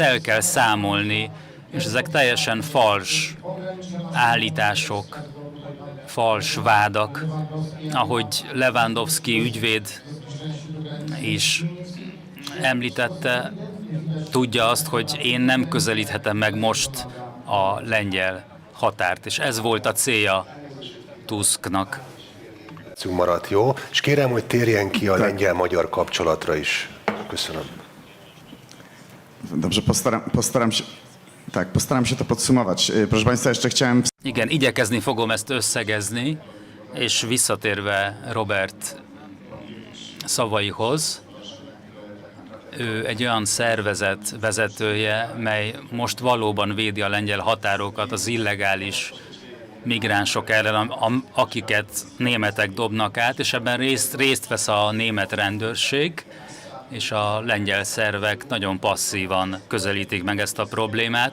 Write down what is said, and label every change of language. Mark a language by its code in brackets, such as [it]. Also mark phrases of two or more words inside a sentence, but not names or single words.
[hu] el kell számolni, és ezek teljesen fals állítások, fals vádak, ahogy Lewandowski ügyvéd is említette, tudja azt, hogy én nem közelíthetem meg most a lengyel határt, és ez volt a célja Tusknak. Maradt, jó? És kérem, hogy térjen ki a lengyel-magyar kapcsolatra is. Köszönöm. [pl] Dobrze, postaram się. Tak, postaram się to podsumować. Proszę Państwa, jeszcze chciałem... [hu] Igen, igyekezni fogom ezt összegezni, és visszatérve Robert szavaihoz, ő egy olyan szervezet vezetője, mely most valóban védi a lengyel határokat az illegális migránsok ellen, akiket németek dobnak át, és ebben részt vesz a német rendőrség, és a lengyel szervek nagyon passzívan közelítik meg ezt a problémát.